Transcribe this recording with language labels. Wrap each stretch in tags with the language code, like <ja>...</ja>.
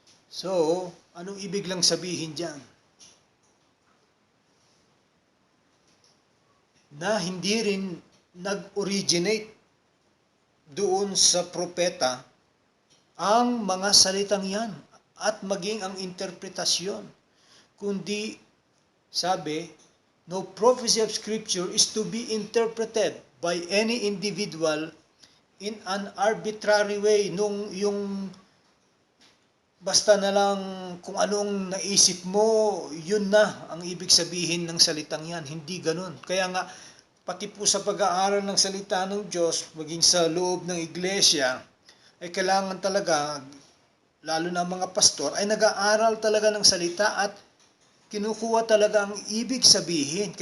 <tl>So, anong ibig lang sabihin diyan? Na hindi rin nag-originate doon sa propeta ang mga salitang yan at maging ang interpretasyon. Kundi, sabi,</tl> <en>no prophecy of Scripture is to be interpreted by any individual in an arbitrary way.</en> <tl>Yung basta na lang kung anong naisip mo, yun na ang ibig sabihin ng salitang yan. Hindi ganun. Kaya nga, pati po sa pag-aaral ng salita ng Diyos, maging sa loob ng iglesia, ay kailangan talaga, lalo na mga pastor, ay nag-aaral talaga ng salita at kinukuha talaga ang ibig sabihin.</tl>